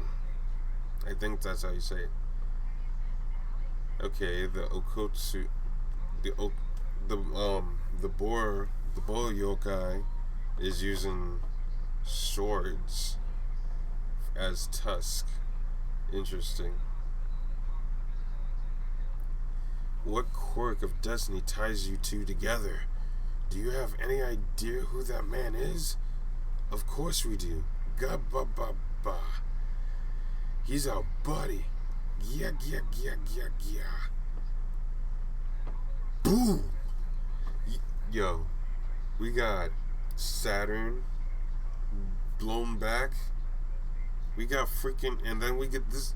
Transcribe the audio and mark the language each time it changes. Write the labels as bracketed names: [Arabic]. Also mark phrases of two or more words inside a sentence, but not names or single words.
[English] I think that's how you say it. Okay, the Okotsu, the boar yokai is using swords as tusk. Interesting. What quirk of destiny ties you two together? Do you have any idea who that man is? Of course we do. Gabba-ba-ba. He's our buddy. Yeah, yeah, yeah, yeah, yeah. Boom! Yo, we got Saturn blown back. We got freaking, and then we get this.